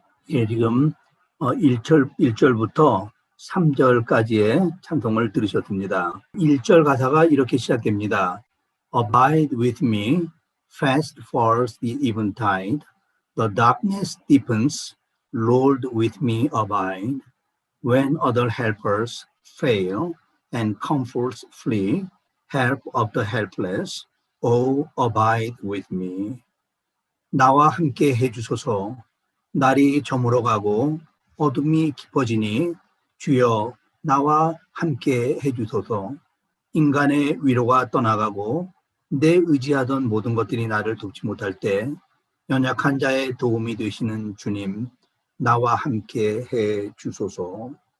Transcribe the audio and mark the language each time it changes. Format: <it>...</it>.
<ko>예, 지금 1절부터 3절까지의 찬송을 들으셨습니다. 1절 가사가 이렇게 시작됩니다.</ko> <en>Abide with me, fast falls the eventide. The darkness deepens, Lord with me abide. When other helpers fail and comforts flee, help of the helpless, oh, abide with me.</en> <ko>나와 함께 해주소서. 날이 저물어가고 어둠이 깊어지니 주여 나와 함께 해주소서. 인간의 위로가 떠나가고 내 의지하던 모든 것들이 나를 돕지 못할 때 연약한 자의 도움이 되시는 주님 나와 함께 해주소서.</ko>